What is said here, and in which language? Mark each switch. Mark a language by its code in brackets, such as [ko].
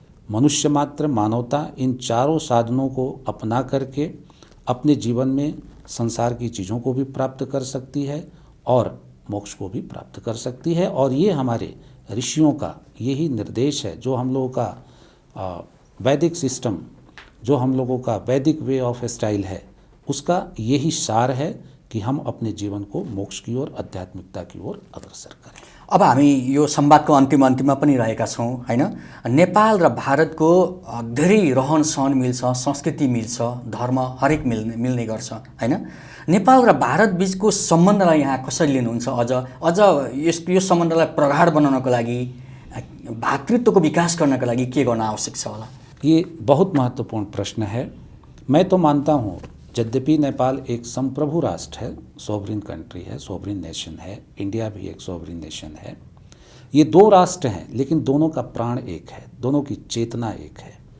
[hi] मनुष्य मात्र, मानवता इन चारों साधनों को अपना करके अपने जीवन में संसार की चीज़ों को भी प्राप्त कर सकती है और मोक्ष को भी प्राप्त कर सकती है। और ये हमारे ऋषियों का यही निर्देश है, जो हम लोगों का वैदिक सिस्टम, जो हम लोगों का वैदिक वे ऑफ स्टाइल है, उसका यही सार है कि हम अपने जीवन को मोक्ष की ओर, आध्यात्मिकता की ओर अग्रसर करें। [ne] अब हामी यो संवादको अन्तिममा पनि रहेका छौँ हैन। नेपाल र भारतको धेरै रहन सहन मिल्छ, संस्कृति मिल्छ, धर्म हरेक मिल्ने गर्छ हैन। नेपाल र भारत बीचको सम्बन्धलाई यहाँ कसरी लिनुहुन्छ? अझ यो सम्बन्धलाई प्रगाढ बनाउनको लागि, भातृत्वको विकास गर्नको लागि के गर्न आवश्यक छ होला? [hi] ये बहुत महत्वपूर्ण प्रश्न है। मैं तो मानता हूँ, यद्यपि नेपाल एक संप्रभु राष्ट्र है, [en] sovereign country [hi] है, [en] sovereign nation [hi] है, इंडिया भी एक सोवरिन नेशन है। ये दो राष्ट्र हैं, लेकिन दोनों का प्राण एक है, दोनों की चेतना एक है।